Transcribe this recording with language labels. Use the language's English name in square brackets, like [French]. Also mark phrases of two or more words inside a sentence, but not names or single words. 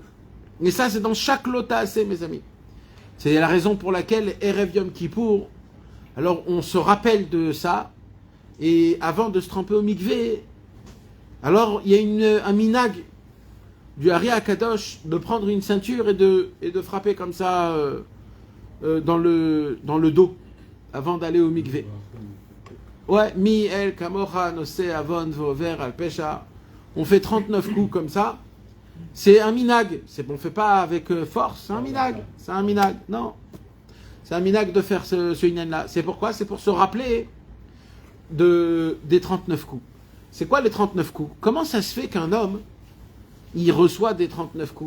[French] Et ça, c'est dans chaque lota'asé, mes amis. C'est la raison pour laquelle [Hebrew] Erev Yom Kippour, [French] alors on se rappelle de ça, et avant de se tremper au mikvé, alors il y a un minag du [Hebrew] Ari Akadosh [French] de prendre une ceinture et de frapper comme ça dans le dos avant d'aller au mikvé. Ouais, [Hebrew] mi el kamocha nose avon vover al pesha. [French] On fait 39 coups comme ça. C'est un minag. On ne fait pas avec force. C'est un minag. C'est un minag. Non. C'est un minag de faire ce inyan-là. C'est pourquoi? C'est pour se rappeler des 39 coups. C'est quoi les 39 coups? Comment ça se fait qu'un homme, il reçoit des 39 coups?